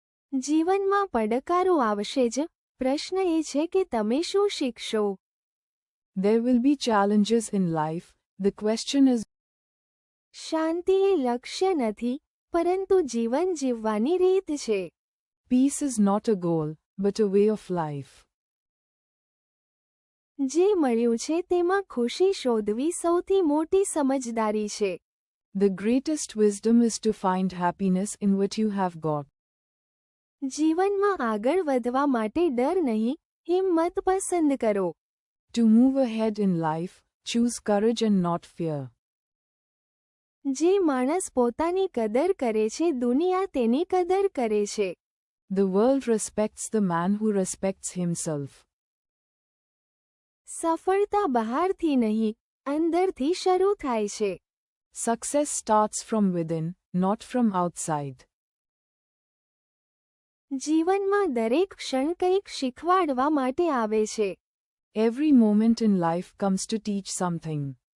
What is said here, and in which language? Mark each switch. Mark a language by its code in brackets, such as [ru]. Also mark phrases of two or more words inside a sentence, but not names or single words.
[gu] જીવનમાં પડકારો આવશે જ, પ્રશ્ન એ છે કે તમે શું શીખશો. [en] There will be challenges in life. The question is, [gu] શાંતિ એ લક્ષ્ય નથી, પરંતુ જીવન જીવવાની રીત છે. [en] peace is not a goal, but a way of life. [gu] જે મળ્યું છે તેમાં ખુશી શોધવી સૌથી મોટી સમજદારી છે. [en] The greatest wisdom is to find happiness in what you have got. [gu] જીવનમાં આગળ વધવા માટે ડર નહીં, હિંમત પસંદ કરો. [en] To move ahead in life, choose courage and not fear. [gu] જે માણસ પોતાની કદર કરે છે દુનિયા તેની કદર કરે છે. [en] The world respects the man who respects himself. [gu] સફળતા બહારથી નહીં, અંદરથી શરૂ થાય છે. [en] Success starts from within, not from outside. [gu] જીવનમાં દરેક ક્ષણ કંઈક શીખવાડવા માટે આવે છે. [en] Every moment in life comes to teach something.